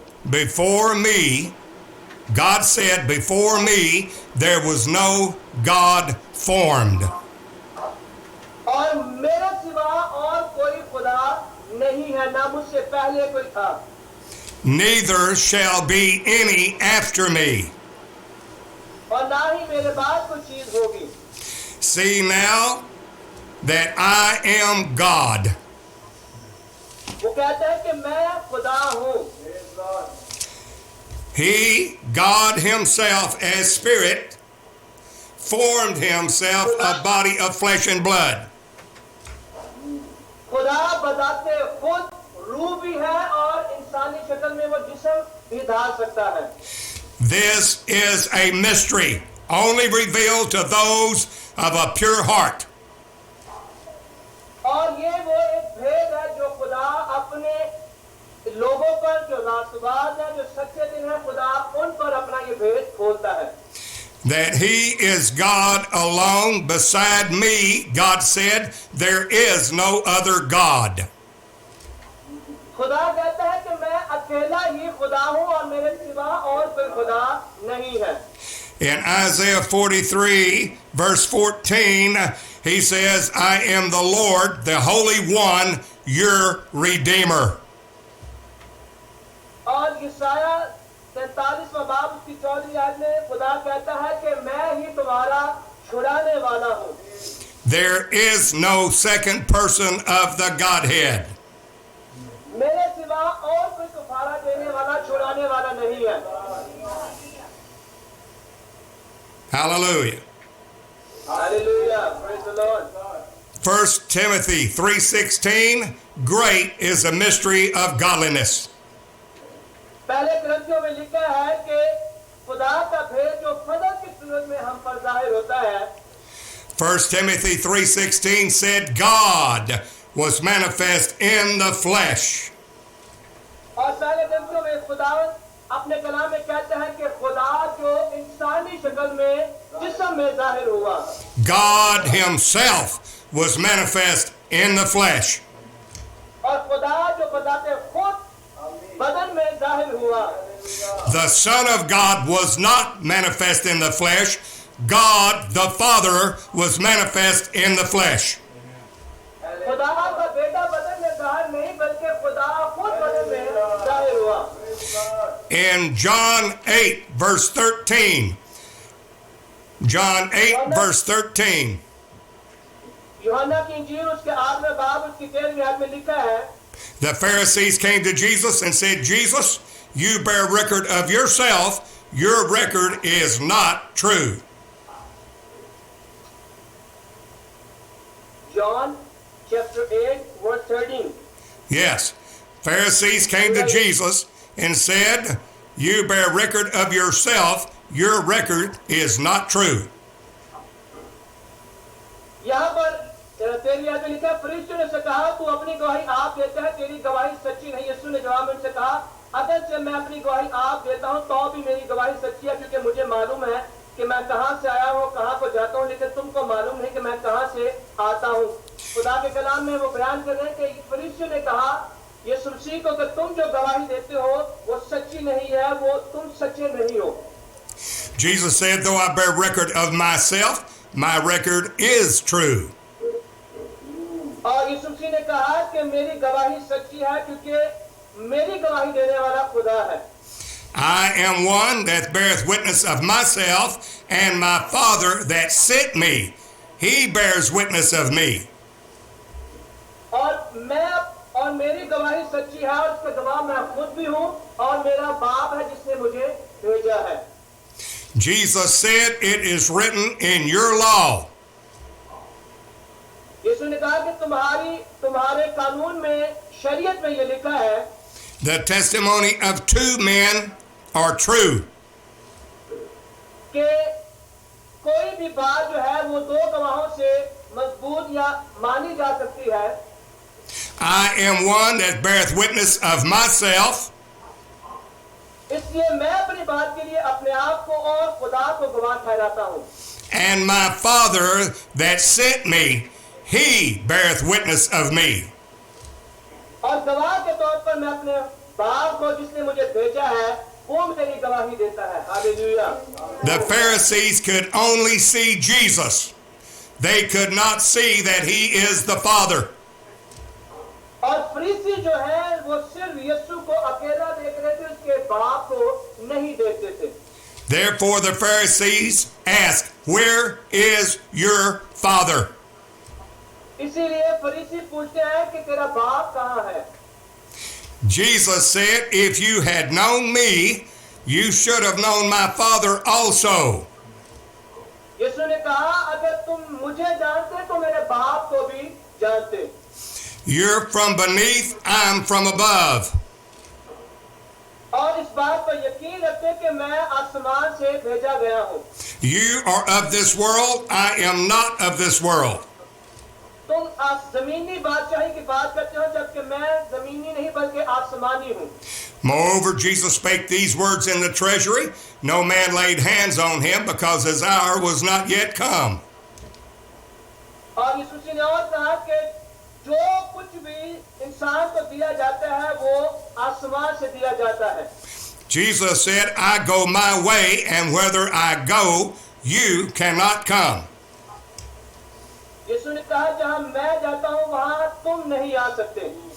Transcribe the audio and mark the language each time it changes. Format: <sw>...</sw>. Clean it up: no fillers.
<en>Before me, God said, before me there was no God formed.</en> <hi>और मेरे सिवा और कोई खुदा नहीं है, ना मुझसे पहले कोई था।</hi> <en>Neither shall be any after me.</en> <hi>और ना ही मेरे बाद कोई चीज होगी।</hi> <en>See now that I am God.</en> <hi>वो कहता है कि मैं खुदा हूँ।</hi> <en>He, God himself as spirit, formed himself a body of flesh and blood.</en> <hi>खुदा बताते खुद रूह भी है और इंसानी शक्ल में वो जिस्म भी धार सकता है।</hi> <en>This is a mystery only revealed to those of a pure heart.</en> <hi>और ये वो एक भेद है जो खुदा अपने लोगों पर, जो रास्तबाज है, जो सच्चे दिल है, खुदा उन पर अपना ये भेद खोलता है।</hi> <en>That he is God alone. Beside me, God said, there is no other God.</en> <hi>खुदा कहता है कि मैं अकेला ही खुदा हूँ और मेरे सिवा और कोई खुदा नहीं है।</hi> <en>In Isaiah 43, verse 14, he says, I am the Lord, the Holy One, your Redeemer.</en> <hi>और यशायाह 43वां बाब उसकी 14वीं आयत में खुदा कहता है कि मैं ही तुम्हारा छुड़ाने वाला हूँ।</hi> <en>There is no second person of the Godhead.</en> <hi>मेरे सिवा और कोई कुफारा देने वाला, छुड़ाने वाला नहीं है।</hi> <en>Hallelujah. Hallelujah. Praise the Lord. 1 Timothy 3:16, great is the mystery of godliness.</en> <hi>पहले ग्रंथों में लिखा है कि खुदा का भेद जो फजल की सूरत में हम पर जाहिर होता है।</hi> <en>1 Timothy 3:16 said, God was manifest in the flesh.</en> <hi>और पहले ग्रंथों में खुदा अपने कलाम में कहता है कि खुदा जो इंसानी शक्ल में जिस्म में जाहिर हुआ,</hi> <en>God himself was manifest in the flesh.</en> <hi>और खुदा जो बजाते खुद बदन में जाहिर हुआ।</hi> <en>The Son of God was not manifest in the flesh. God, the Father, was manifest in the flesh.</en> <hi>खुदा का बेटा बदन में जाहिर नहीं बल्कि खुदा खुद बदन में जाहिर हुआ।</hi> <en>In John 8, verse 13. John 8, verse 13.</en> <hi>यूहन्ना की इंजील उसके 8वें बाब उसकी 13वीं आयत में लिखा है,</hi> <en>The Pharisees came to Jesus and said, Jesus, you bear record of yourself. Your record is not true. John chapter 8 verse 13. Yes. Pharisees came to Jesus and said, you bear record of yourself. Your record is not true.</en> <hi>यहाँ पर 13वीं आयत में लिखा है, फरिश्तों ने से कहा तू अपनी गवाही आप देता है, तेरी गवाही सच्ची नहीं। यीशु ने जवाब में उनसे कहा, अगर से मैं अपनी गवाही आप देता हूँ तो भी मेरी गवाही सच्ची है, क्योंकि मुझे मालूम है कि मैं कहाँ से आया हूँ, कहाँ को जाता हूँ, लेकिन तुमको मालूम नहीं कि मैं कहाँ से आता हूँ। खुदा के कलाम में वो बयान कर रहे हैं कि फरिश्तों ने कहा यीशु मसीह को कि तुम जो गवाही देते हो वो सच्ची नहीं है, वो तुम सच्चे नहीं हो।</hi> <en>Jesus said, though I bear record of myself, my record is true.</en> <hi>और यीशु मसीह ने कहा कि मेरी गवाही सच्ची है, क्योंकि मेरी गवाही देने वाला खुदा है।</hi> <en>I am one that beareth witness of myself, and my Father that sent me, he bears witness of me.</en> <hi>और मेरी गवाही सच्ची है, और उसका गवाह मैं खुद भी हूँ, और मेरा बाप है जिसने मुझे भेजा है।</hi> <en>Jesus said, it is written in your law.</en> <hi>यीशु ने कहा कि तुम्हारे कानून में, शरीयत में ये लिखा है,</hi> <en>The testimony of two men are true.</en> <hi>कि कोई भी बात जो है वो दो गवाहों से मजबूत या मानी जा सकती है।</hi> <en>I am one that beareth witness of myself,</en> <hi>इसलिए मैं अपनी बात के लिए अपने आप को और खुदा को गवाह ठहराता हूँ।</hi> <en>and my Father that sent me, he beareth witness of me.</en> <hi>और गवाह के तौर पर मैं अपने बाप को जिसने मुझे भेजा है वो मेरी गवाही देता है। Hallelujah.</hi> <en>The Pharisees could only see Jesus. They could not see that he is the Father.</en> <hi>और फरीसी जो है वो सिर्फ यीशु को अकेला देख रहे थे, उसके बाप को नहीं देखते थे।</hi> <en>Therefore the Pharisees asked, where is your Father?</en> <hi>इसीलिए फरीसी पूछते हैं कि तेरा बाप कहाँ है?</hi> <en>Jesus said, if you had known me, you should have known my Father also.</en> <hi>यीशु ने कहा अगर तुम मुझे जानते तो मेरे बाप को भी जानते।</hi> <en>You're from beneath, I'm from above.</en> <hi>और इस बात पर यकीन रखते कि मैं आसमान से भेजा गया हूँ।</hi> <en>You are of this world, I am not of this world.</en> <hi>तुम जमीनी बादशाही की बात करते हो, जबकि मैं जमीनी नहीं बल्कि आसमानी हूँ।</hi> <en>Moreover, Jesus spake these words in the treasury. No man laid hands on him because his hour was not yet come.</en> <hi>और यीशु मसीह ने और कहा कि जो कुछ भी इंसान को दिया जाता है वो आसमान से दिया जाता है।</hi> <en>Jesus said, I go my way, and whither I go, you cannot come.</en> <hi>यीशु ने कहा जहाँ मैं जाता हूँ वहाँ तुम नहीं आ सकते।</hi>